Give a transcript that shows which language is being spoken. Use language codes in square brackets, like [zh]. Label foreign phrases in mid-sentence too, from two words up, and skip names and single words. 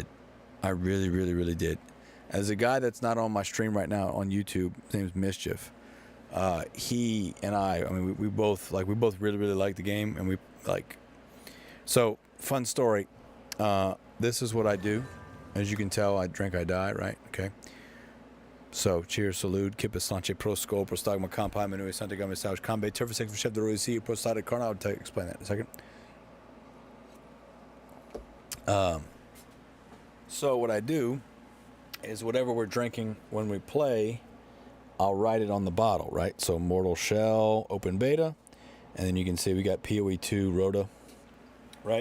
[en] I really, really, really did. As a guy that's not on my stream right now on YouTube, his name's Mischief. He and I mean, we both really, really like the game, and we like. So, fun story. This is what I do. As you can tell, I drink, I die, right? Okay. So, cheers, salute, kippa slanche, prosco, prostagma, kampai, menui, santa gama, sauge, kambe, turfisek, chef de roisi, prostata, carna. I'll explain that in a second. So, what I do is whatever we're drinking when we play, I'll write it on the bottle, right? So, Mortal Shell, open beta, and then you can see we got PoE2 Rhoda, right?